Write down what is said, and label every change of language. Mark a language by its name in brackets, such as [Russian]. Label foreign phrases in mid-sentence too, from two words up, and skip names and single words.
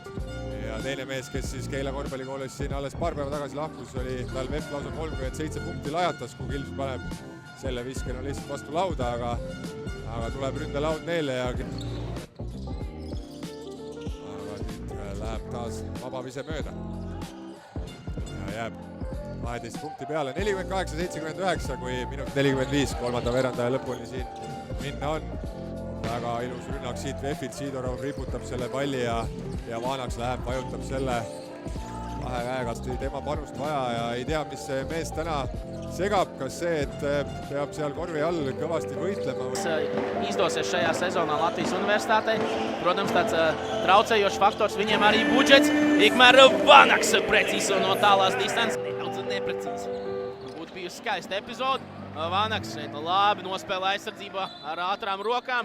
[Estonian] Ja teine mees, kes siis Keila korvpallikoolis siin alles paar päeva tagasi lahkus, oli tal VEF lausa 37 punkti lajatas, kui Kilps paneb selle viskena lihtsalt vastu lauda, aga tuleb ründelaud neile ja aga nüüd läheb taas vabavise mööda ja jääb 12 punkti peale, 48-79, kui minut 45 kolmanda veerandaja lõpuni siin minna on. Väga ilus rünnak siit VEF-ilt, Sidorov riputab selle palli ja Vanaks läheb, vajutab selle kahe käega, tema panust vaja ja ei tea, mis see mees täna segab, kas see, et peab seal korvi all kõvasti võitlema. [Latvian] Izdosies šajā sezonā Latvijas universitātei. Protams, tāds traucējošs faktors viņiem arī budžets. Ikmēr Vanaks precīzi no tālās distances. Nedaudz neprecīzi. Būtu bijusi skaista epizode. Vanaks šeit labi nospēlē aizsardzībā ar ātrām rokām.